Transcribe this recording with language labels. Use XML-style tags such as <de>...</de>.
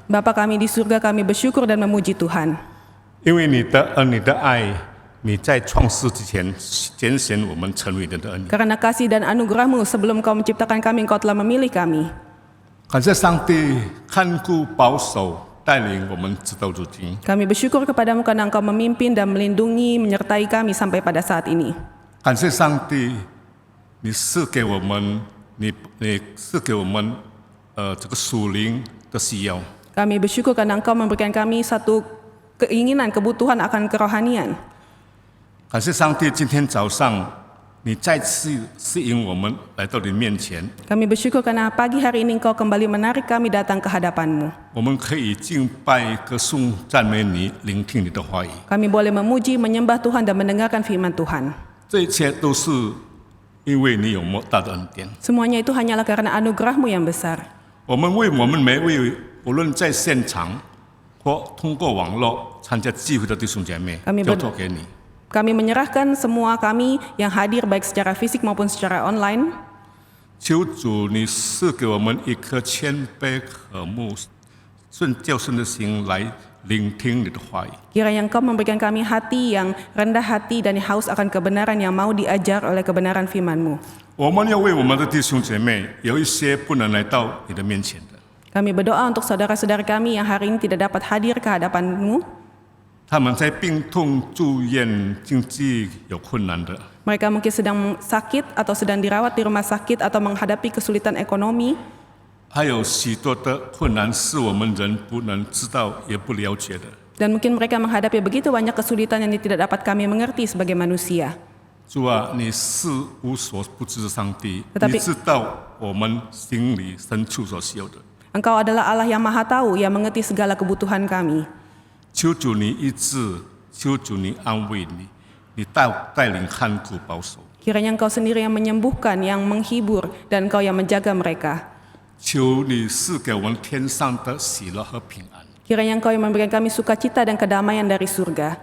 <id>Bapa kami di surga, kami bersyukur dan memuji Tuhan.</id> <zh>因为你的恩、你的爱，你在创世之前拣选我们成为人的恩。</zh> <id>Karena kasih dan anugerah-Mu sebelum Kau menciptakan kami, Engkau telah memilih kami.</id> <zh>感谢上帝看顾保守带领我们直到如今。</zh> <id>Kami bersyukur kepadamu karena Engkau memimpin dan melindungi, menyertai kami sampai pada saat ini.</id> <zh>感谢上帝，你赐给我们，你赐给我们这个属灵的需要。</zh> <id>Kami bersyukur karena Engkau memberikan kami satu keinginan, kebutuhan akan kerohanian.</id> <zh>感谢上帝，今天早上你再次吸引我们来到你面前，</zh> <id>Kami bersyukur karena pagi hari ini Engkau kembali menarik kami datang ke hadapan-Mu.</id> <zh>我们可以敬拜、歌颂、赞美你，聆听你的话语。</zh> <id>Kami boleh memuji, menyembah Tuhan dan mendengarkan firman Tuhan.</id> <zh>这一切都是因为你有莫大的恩典。</zh> <id>Semuanya itu hanyalah karena anugerah-Mu yang besar.</id> <zh>我们每位无论在现场或通过网络参加聚会的弟兄姐妹，</zh> <id>Kami</id> <zh>交托给你。</zh> <id>Kami menyerahkan semua kami yang hadir baik secara fisik maupun secara online.</id> <zh>求主，你赐给我们一颗谦卑和睦、较顺的心来聆听你的话语。</zh> <id>Kiranya Engkau memberikan kami hati yang rendah hati dan haus akan kebenaran yang mau diajar oleh kebenaran firman-Mu.</id> <zh>我们要为我们的弟兄姐妹，有一些不能来到你的面前的，</zh> <id>Kami berdoa untuk saudara-saudara kami yang hari ini tidak dapat hadir ke hadapan-Mu.</id> <zh>他们在病痛、住院、经济有困难的，</zh> <id>Mereka mungkin sedang sakit atau sedang dirawat di rumah sakit atau menghadapi kesulitan ekonomi.</id> <zh>还有许多的困难是我们人不能知道也不了解的。</zh> <id>Dan mungkin mereka menghadapi begitu banyak kesulitan yang tidak dapat kami mengerti sebagai manusia.</id> <zh>主啊，你是无所不知的上帝，</zh> <id>Tetapi-</id> <zh>你知道我们心里深处所需要的。</zh> <id>Engkau adalah Allah yang maha tahu, yang mengerti segala kebutuhan kami.</id> <zh>求主你医治，求主你安慰你带领看顾保守。</zh> <id>Kiranya Engkau sendiri yang menyembuhkan, yang menghibur, dan Engkau yang menjaga mereka.</id> <zh>求你赐给我们天上的喜乐和平安。</zh> <id>Kiranya Engkau yang memberikan kami sukacita dan kedamaian dari surga.</id>